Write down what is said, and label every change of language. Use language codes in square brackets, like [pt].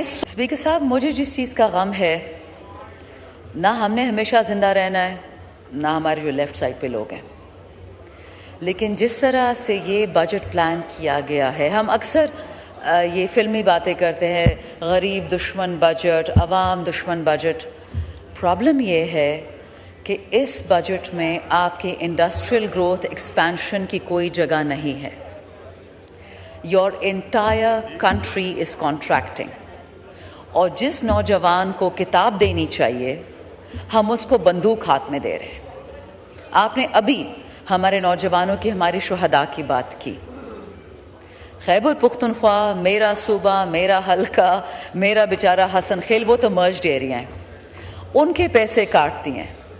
[ur] Speaker صاحب, مجھے جس چیز کا غم ہے, نہ ہم نے ہمیشہ زندہ رہنا ہے, نہ ہمارے جو لیفٹ سائڈ پہ لوگ ہیں, لیکن جس طرح سے یہ بجٹ پلان کیا گیا ہے, ہم اکثر یہ فلمی باتیں کرتے ہیں, غریب دشمن بجٹ, عوام دشمن بجٹ. پرابلم یہ ہے کہ اس بجٹ میں آپ کے انڈسٹریل گروتھ ایکسپینشن کی کوئی جگہ نہیں ہے. [en] Your entire country is contracting. [ur] اور جس نوجوان کو کتاب دینی چاہیے ہم اس کو بندوق ہاتھ میں دے رہے ہیں. آپ نے ابھی ہمارے نوجوانوں کی, ہماری شہداء کی بات کی. خیبر پختونخوا میرا صوبہ, میرا حلقہ, میرا بیچارہ حسن خیل, وہ تو مرجڈ ایریا ہیں, ان کے پیسے کاٹتی ہیں.